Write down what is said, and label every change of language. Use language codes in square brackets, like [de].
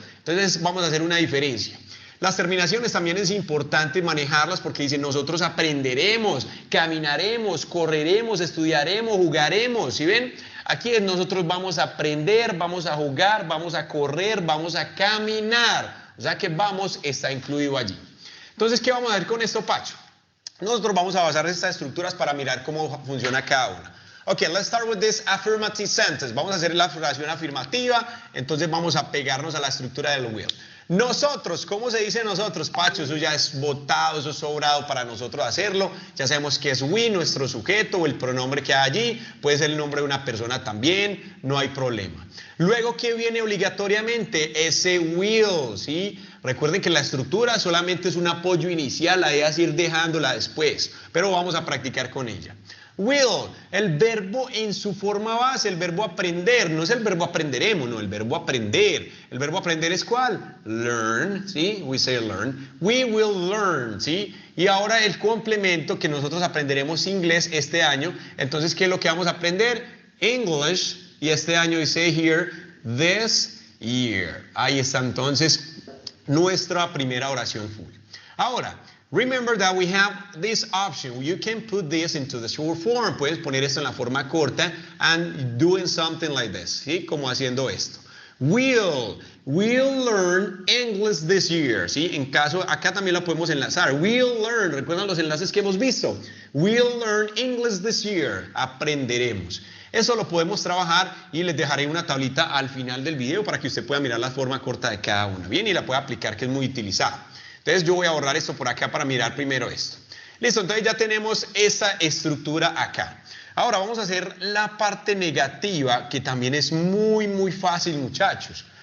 [es] Entonces, vamos a hacer una diferencia. Las terminaciones también es importante manejarlas porque dicen nosotros aprenderemos, caminaremos, correremos, estudiaremos, jugaremos, ¿sí ven? Aquí nosotros vamos a aprender, vamos a jugar, vamos a correr, vamos a caminar. O sea que vamos está incluido allí. Entonces, ¿qué vamos a hacer con esto, Pacho? Nosotros vamos a basar estas estructuras para mirar cómo funciona cada una. [en] Ok, let's start with this affirmative sentence. [es] Vamos a hacer la oración afirmativa, entonces vamos a pegarnos a la estructura del will. Nosotros, ¿cómo se dice nosotros, Pacho? Eso ya es botado, eso es sobrado para nosotros hacerlo. Ya sabemos que es we, nuestro sujeto o el pronombre que hay allí. Puede ser el nombre de una persona también, no hay problema. Luego, ¿qué viene obligatoriamente? Ese will, ¿sí? Recuerden que la estructura solamente es un apoyo inicial, la idea es ir dejándola después, pero vamos a practicar con ella. Will, el verbo en su forma base, el verbo aprender, no es el verbo aprenderemos, no, el verbo aprender. El verbo aprender es ¿cuál? Learn, ¿sí? [en] We say learn. We will learn, [es] ¿sí? Y ahora el complemento que nosotros aprenderemos inglés este año. Entonces, ¿qué es lo que vamos a aprender? English, y este año dice here, [en] this year. [es] Ahí está entonces nuestra primera oración full. [en] Ahora, remember that we have this option. You can put this into the short form. [es] Puedes poner esto en la forma corta [en] and doing something like this, [es] ¿sí? Como haciendo esto. [en] We'll learn English this year, ¿sí? [es] En caso, acá también lo podemos enlazar. [en] We'll learn, [es] ¿recuerdan los enlaces que hemos visto? [en] We'll learn English this year. [es] Aprenderemos. Eso lo podemos trabajar y les dejaré una tablita al final del video para que usted pueda mirar la forma corta de cada una. Bien, y la pueda aplicar, que es muy utilizada. Entonces yo voy a borrar esto por acá para mirar primero esto. Listo, entonces ya tenemos esta estructura acá. Ahora vamos a hacer la parte negativa, que también es muy fácil, muchachos.